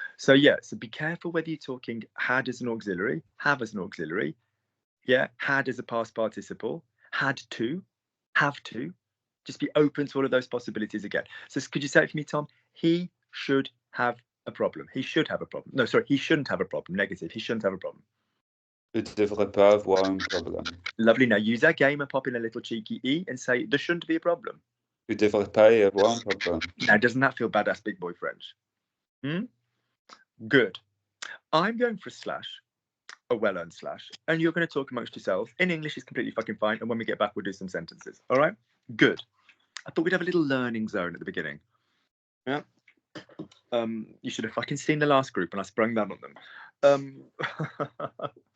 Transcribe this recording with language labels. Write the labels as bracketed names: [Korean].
[English] So yeah, so be careful whether you're talking had as an auxiliary, have as an auxiliary. Yeah. Had as a past participle, had to, have to. Just be open to all of those possibilities again. So could you say it for me, Tom? He should have a problem. He should have a problem. No, sorry, he shouldn't have a problem. Negative. He shouldn't have a problem. [French] Il ne devrait pas avoir un problème. [English] Lovely. Now use that game and pop in a little cheeky E and say there shouldn't be a problem. [French] Il ne devrait pas y avoir un problème. [English] Now, doesn't that feel badass big boy French? Good. I'm going for a slash, a well-earned slash, and you're going to talk amongst yourselves. In English is completely fucking fine, and when we get back, we'll do some sentences. All right? Good. I thought we'd have a little learning zone at the beginning. Yeah. You should have fucking seen the last group, and I sprung that on them.